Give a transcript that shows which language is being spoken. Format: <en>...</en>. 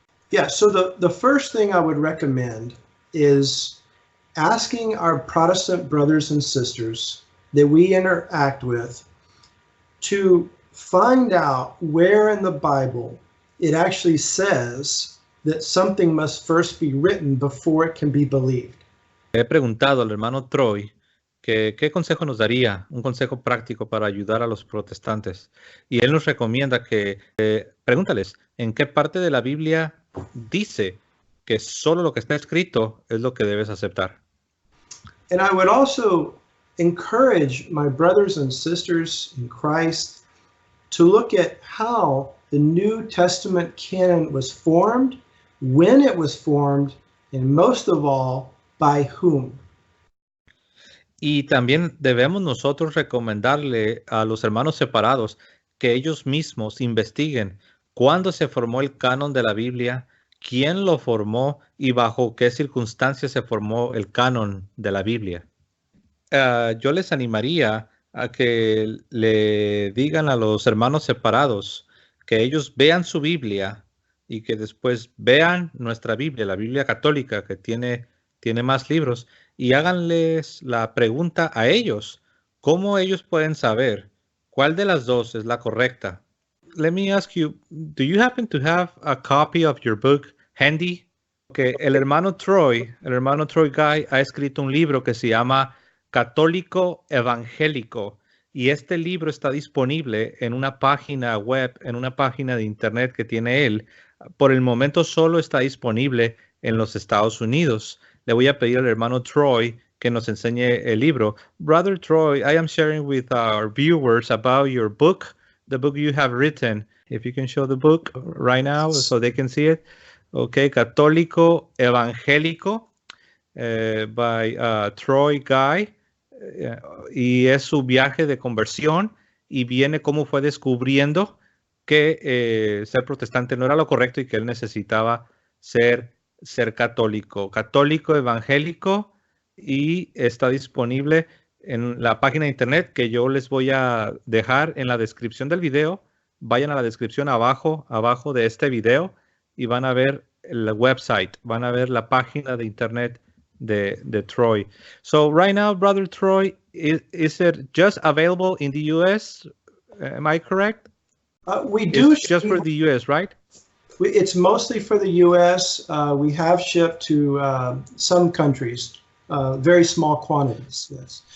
<en>Yeah, so the first thing I would recommend is asking our Protestant brothers and sisters that we interact with to find out where in the Bible it actually says that something must first be written before it can be believed.</en> <es>He preguntado al hermano Troy que qué consejo nos daría, un consejo práctico para ayudar a los protestantes. Y él nos recomienda que pregúntales en qué parte de la Biblia dice que solo lo que está escrito es lo que debes aceptar.</es> <en>And I would also encourage my brothers and sisters in Christ to look at how the New Testament canon was formed, when it was formed, and most of all, by whom.</en> <es>Y también debemos nosotros recomendarle a los hermanos separados que ellos mismos investiguen cuándo se formó el canon de la Biblia, quién lo formó y bajo qué circunstancias se formó el canon de la Biblia. Yo les animaría a que le digan a los hermanos separados que ellos vean su Biblia y que después vean nuestra Biblia, la Biblia católica, que tiene más libros, y háganles la pregunta a ellos, ¿cómo ellos pueden saber cuál de las dos es la correcta?</es> <en>Let me ask you, do you happen to have a copy of your book handy?</en> <es>Okay, el hermano Troy Guy ha escrito un libro que se llama Católico Evangélico, y este libro está disponible en una página web, en una página de internet que tiene él. Por el momento solo está disponible en los Estados Unidos. Le voy a pedir al hermano Troy que nos enseñe el libro.</es> <en>Brother Troy, I am sharing with our viewers about your book, the book you have written. If you can show the book right now so they can see it. Okay, Católico Evangélico by Troy Guy.</en> <es>Y es su viaje de conversión y viene cómo fue descubriendo que ser protestante no era lo correcto y que él necesitaba ser católico evangélico, y está disponible en la página de internet que yo les voy a dejar en la descripción del video. Vayan a la descripción abajo de este video y van a ver el website, van a ver la página de internet de Troy.</es> <en>So right now, Brother Troy, is it just available in the US? Am I correct? We do. It's just for the U.S., right? It's mostly for the U.S. We have shipped to some countries, very small quantities, yes.</en>